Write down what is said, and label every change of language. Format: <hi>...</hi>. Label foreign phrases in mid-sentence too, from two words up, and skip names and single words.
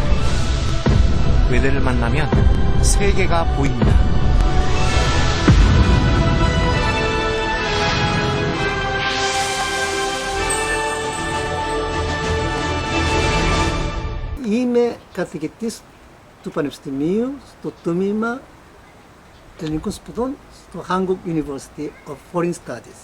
<ko>외대를 만나면 세계가 보입니다.</ko> <el>Είμαι καθηγητής του Πανεπιστημίου στο τμήμα Ελληνικών Σπουδών στο Hanguk University of Foreign Studies.</el>